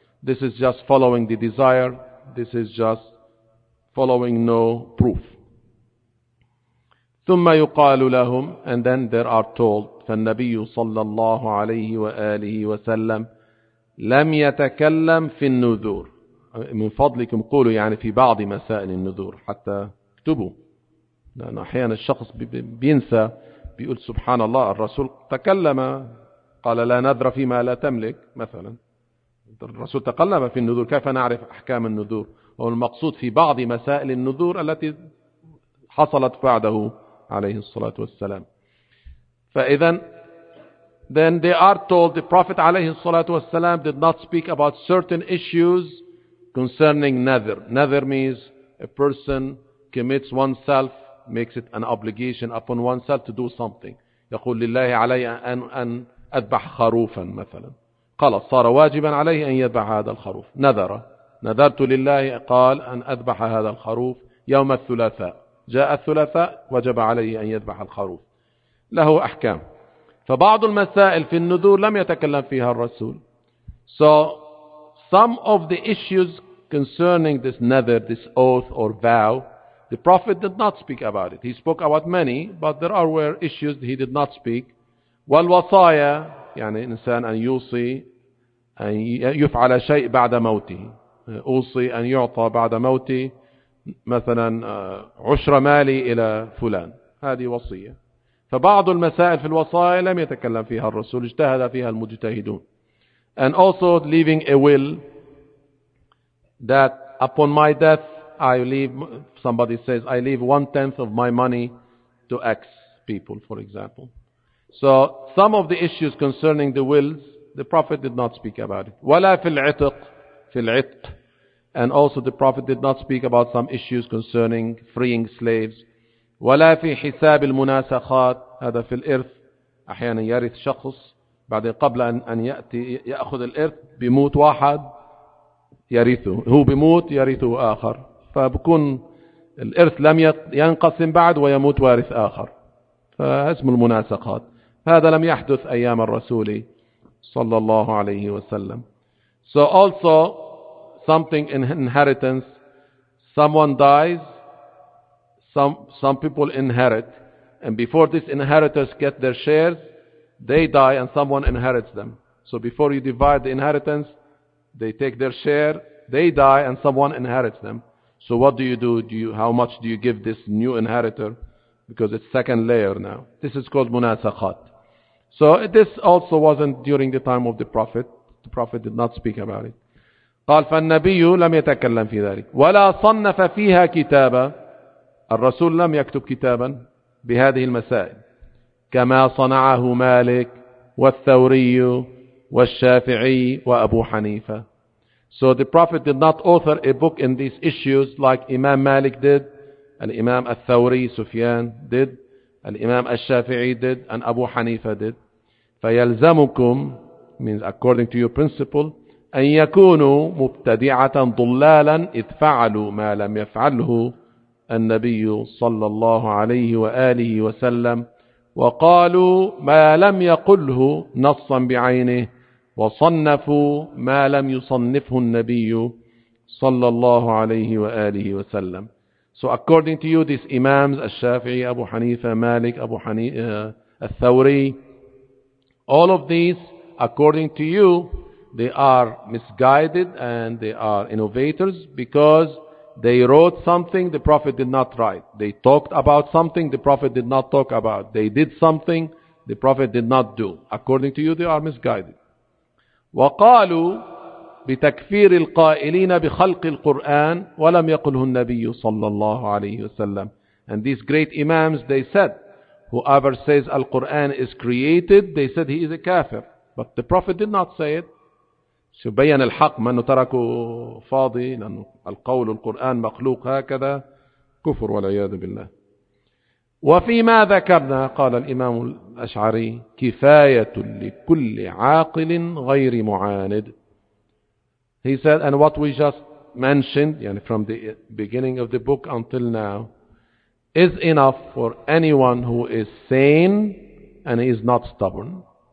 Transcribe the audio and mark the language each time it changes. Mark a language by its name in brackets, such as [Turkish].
[English] This is just following the desire. This is just following no proof. [Arabic] ثم يقال لهم [English] and then there are told [Arabic] فالنبي صلى الله عليه وآله وسلم لم يتكلم في النذور. من فضلكم قولوا يعني في بعض مسائل النذور حتى اكتبوا لأن أحيانا الشخص بينسى بيقول سبحان الله الرسول تكلم قال لا نذر فيما لا تملك مثلا الرسول تكلم في النذور كيف نعرف أحكام النذور هو المقصود في بعض مسائل النذور التي حصلت بعده عليه الصلاة والسلام فإذا [English] then they are told the Prophet [Arabic] عليه الصلاة والسلام [English] did not speak about certain issues concerning nadhr. Nadhr means a person commits oneself, makes it an obligation upon oneself to do something. [Arabic] يقول لله علي أن أذبح خروفا مثلا. خلاص صار واجبا عليه أن يذبح هذا الخروف. نذر. نذرت لله قال أن أذبح هذا الخروف يوم الثلاثاء. جاء الثلاثاء وجب عليه أن يذبح الخروف. له أحكام. فبعض المسائل في النذور لم يتكلم فيها الرسول. [English] So some of the issues concerning this nadhr, this oath or vow, the Prophet did not speak about it. He spoke about many, but there are were issues he did not speak. [Arabic] والوصايا يعني إنسان أن يوصي أن يفعل شيء بعد موته. أوصي أن يعطى بعد موتي مثلا عشر مالي إلى فلان. هذه وصية. فبعض المسائل في الوصايا لم يتكلم فيها الرسول. اجتهد فيها المجتهدون. [English] And also leaving a will that upon my death I leave, somebody says, I leave 1/10 of my money to X people, for example. So some of the issues concerning the wills, the Prophet did not speak about it. [Arabic] ولا في العتق, في العتق. [English] And also the Prophet did not speak about some issues concerning freeing slaves. [Arabic] ولا في حساب المناسخات, هذا في الإرث, أحيانا يرث شخص. بعد قبل أن يأتي يأخذ الإرث بيموت واحد يرثه هو بيموت يرثه آخر فبكون الإرث لم ينقسم بعد ويموت وارث آخر فاسم المناسقات هذا لم يحدث أيام الرسول صلى الله عليه وسلم. [English] So also something in inheritance, someone dies, some people inherit, and before this inheritors get their shares they die and someone inherits them. So before you divide the inheritance, they take their share, they die and someone inherits them. So what do you how much do you give this new inheritor? Because it's second layer now. This is called munasakhat. So this also wasn't during the time of the Prophet. The Prophet did not speak about it. [Arabic] قال فالنبي لم يتكلم في ذلك ولا صنف فيها كتابا. الرسول لم يكتب كتابا بهذه المسائل كما صنعه مالك والثوري والشافعي وأبو حنيفة. [English] So the Prophet did not author a book in these issues like Imam Malik did, and Imam al-Thawri, Sufyan did, and Imam al-Shafi'i did, and Abu Hanifa did. [Arabic] فَيَلْزَمُكُمْ [English] means according to your principle, [Arabic] أَنْ يَكُونُوا مُبْتَدِعَةً ضُلَّالًا إِذْ فَعَلُوا مَا لَمْ يَفْعَلْهُ النبي صلى الله عليه وآله وسلم وقالوا ما لم يقله نصا بعينه وصنفوا ما لم يصنفه النبي صلى الله عليه وآله وسلم. [English] So according to you, these imams, الشافعي, أبو حنيفة, مالك, أبو حنيفة, الثوري, all of these, according to you, they are misguided and they are innovators because they wrote something the Prophet did not write. They talked about something the Prophet did not talk about. They did something the Prophet did not do. According to you, they are misguided. [Arabic] وقالوا بتكفير القائلين بخلق القرآن ولم يقله النبي صلى الله عليه وسلم. [English] And these great imams, they said, whoever says Al-Quran is created, they said he is a kafir. But the Prophet did not say it. [Arabic] سبين الحق من تركوا فاضي لأن القول القرآن مخلوق هكذا كفر والعياذ بالله. وفيما ذكرنا قال الإمام الأشعري كفاية لكل عاقل غير معاند. [English] He said, and what we just mentioned, يعني from the beginning of the book until now, is enough for anyone who is sane and is not stubborn.